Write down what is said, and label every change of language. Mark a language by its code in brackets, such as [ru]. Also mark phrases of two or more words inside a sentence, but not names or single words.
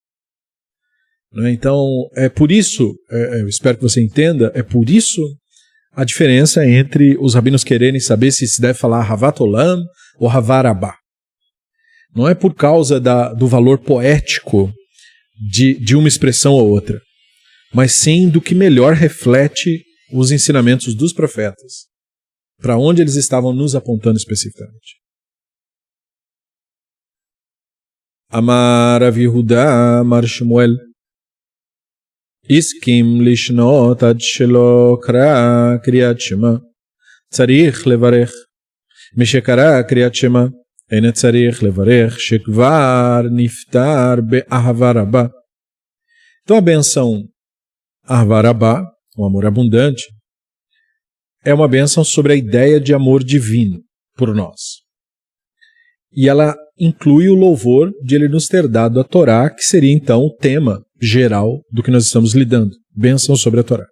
[pt] Então, é por isso, eu espero que você entenda, é por isso a diferença entre os rabinos quererem saber se se deve falar [he] Havat Olam [pt] ou [he] Havar Abá. [pt] Não é por causa do valor poético de uma expressão ou outra, mas sim do que melhor reflete os ensinamentos dos profetas, para onde eles estavam nos apontando especificamente. [he] אמר רב יהודה, אמר שמואל, השכים לשנות עד שלא קרא קריאת שמע, צריך לברך, משקרא קריאת שמע, tzarich levarech, mishekara kriyat shema, אין צריך לברך שכבר נפטר באהבה רבה. [pt] Então a benção Ahava Rabá, o amor abundante, é uma benção sobre a ideia de amor divino por nós. E ela inclui o louvor de ele nos ter dado a Torá, que seria então o tema geral do que nós estamos lidando, bênção sobre a Torá.